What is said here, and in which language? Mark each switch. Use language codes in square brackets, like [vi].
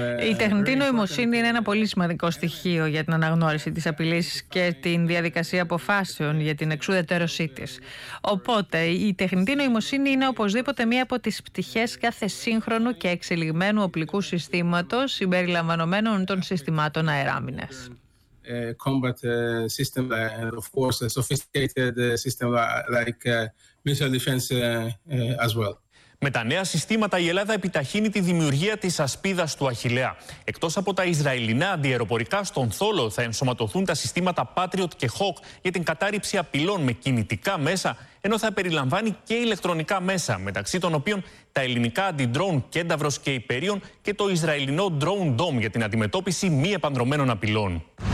[el] Η τεχνητή νοημοσύνη είναι ένα πολύ σημαντικό στοιχείο για την αναγνώριση της απειλής και την διαδικασία αποφάσεων για την εξουδετερωσή της. Οπότε η τεχνητή νοημοσύνη είναι οπωσδήποτε μία από τις πτυχές κάθε σύγχρονου και εξελιγμένου οπλικού συστήματος συμπεριλαμβανομένων των συστημάτων αεράμινας. [en] Combat system and of course a sophisticated system like missile defense as well. [el] Με τα νέα συστήματα η Ελλάδα επιταχύνει τη δημιουργία της ασπίδας του Αχιλλέα. Εκτός από τα Ισραηλινά αντιεροπορικά στον Θόλο θα ενσωματωθούν τα συστήματα Patriot και Hawk για την κατάρριψη απειλών με κινητικά μέσα, ενώ θα περιλαμβάνει και ηλεκτρονικά μέσα, μεταξύ των οποίων τα ελληνικά αντιντρόουν Κένταυρος και Υπέριον και το Ισραηλινό Drone Dome για την αντιμετώπιση μη επανδρομένων απειλών.